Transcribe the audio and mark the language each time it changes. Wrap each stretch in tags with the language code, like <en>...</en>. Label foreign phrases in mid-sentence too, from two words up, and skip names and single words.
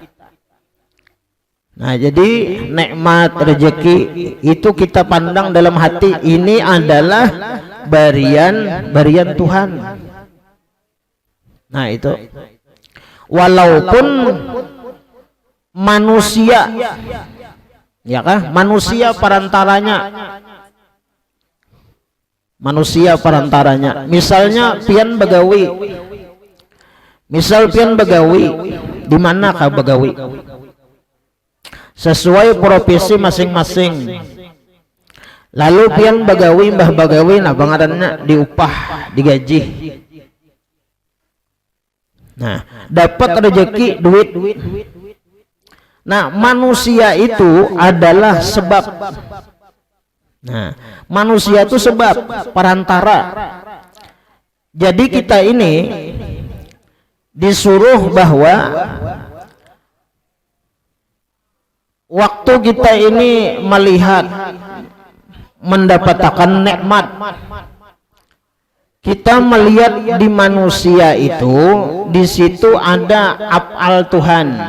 <id>Nah, jadi nikmat rezeki itu kita pandang dalam hati, ini adalah berian Tuhan. Nah, itu walaupun manusia,</id> <bjn>ya kah, manusia perantaranya, misalnya pian begawi, di manakah begawi?</bjn> <id>Sesuai profesi masing-masing.</id> <bjn>Lalu pian begawi, mbah begawi, nah bangarannya diupah,</bjn> <id>digaji. Nah, dapat rezeki, duit. Nah, manusia itu adalah sebab. Nah, manusia itu sebab, perantara. Jadi kita ini disuruh bahwa waktu kita ini melihat, mendapatkan nikmat, kita melihat di manusia itu, di situ ada af'al Tuhan.</id>